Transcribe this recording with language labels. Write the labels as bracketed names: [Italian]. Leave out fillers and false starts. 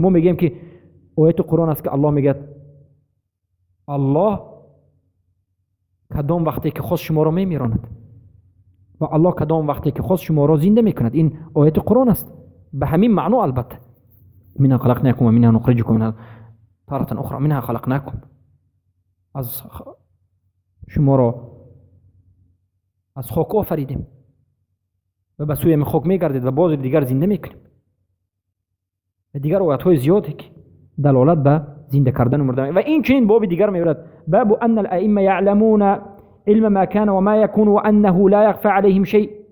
[Persian] ما میگیم که آیت قرآن است که الله میگه الله کدام وقتی که خواست شما را میمیراند و الله کدام وقتی که خواست شما را زنده میکند. این آیت قرآن است به همین معنا. [Arabic] البته منها خلقناکم و منها نخرجکم منها تارة اخرى. منها خلقناکم، [Persian] از شما را از خاک آفریدیم و به سوی خاک میگردید و باز دیگر زنده میکنیم. و دیگر آیات های زیادی که دلالت به زنده کردن و مردن. و این چنین باب دیگر میورد، [Arabic] باب ان الائمه يعلمون علم ما كان و ما يكون و انه لا يخفى عليهم شيء.